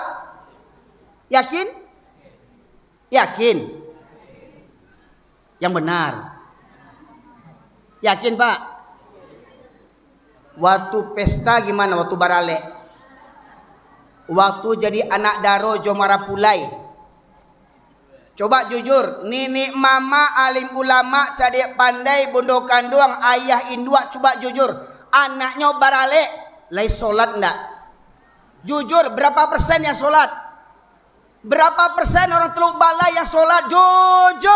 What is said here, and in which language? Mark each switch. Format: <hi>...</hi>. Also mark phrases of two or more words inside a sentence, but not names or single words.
<id>Yakin? Yakin? Yang benar. Yakin, Pak? Waktu pesta gimana? Waktu barale?</id> <min>Waktu jadi anak daro Jomara Pulai,</min> <id>coba jujur,</id> <min>nenek mama alim ulama cadek pandai bondo kanduang ayah indua,</min> <id>coba jujur,</id> <min>anaknya barale lai solat ndak?</min> <id>Jujur, berapa persen yang solat? Berapa persen orang Teluk Balai yang solat?</id>